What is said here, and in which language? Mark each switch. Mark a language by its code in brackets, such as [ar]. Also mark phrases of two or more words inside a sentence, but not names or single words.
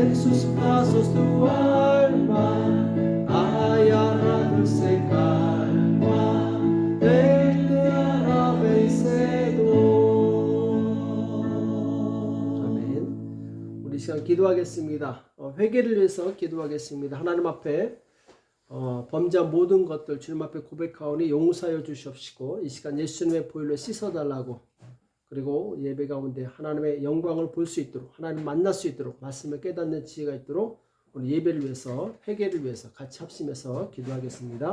[es] sus pasos tu alma hallará dulce calma, Él te hará vencedor. [ko] 아멘. 우리 시간 기도하겠습니다. 회개를 위해서 기도하겠습니다. 하나님 앞에 범죄한 모든 것들 주님 앞에 고백하오니 용서하여 주시옵시고 이 시간 예수님의 보혈로 씻어달라고, 그리고 예배 가운데 하나님의 영광을 볼 수 있도록, 하나님 만날 수 있도록, 말씀을 깨닫는 지혜가 있도록 오늘 예배를 위해서, 회개를 위해서 같이 합심해서 기도하겠습니다.